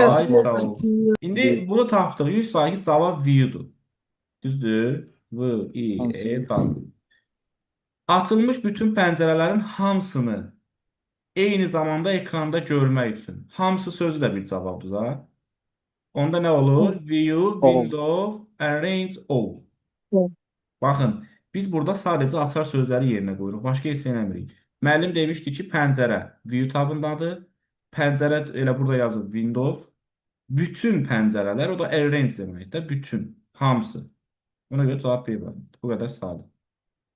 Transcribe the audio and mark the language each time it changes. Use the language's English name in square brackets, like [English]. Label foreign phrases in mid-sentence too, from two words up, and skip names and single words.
[Azerbaijani] Ay, sağ ol. İndi bunu tapdıq. 100% cavab view-dur. Düzdür? V-I-E, W. Açılmış bütün pəncərələrin hamısını eyni zamanda ekranda görmək üçün. Hamısı sözü də bir cavabdır da. Onda nə olur? [English] View, window, arrange, all. [Azerbaijani] All. Baxın, biz burada sadəcə açar sözləri yerinə qoyuruq. Başqa heç eləmirik. Müəllim demişdi ki, pəncərə view tabındadır. Pəncərə elə burada yazır window. Bütün pəncərələr, o da arrange deməkdir. Bütün, hamısı. Buna görə cavab B var. Bu qədər sadə.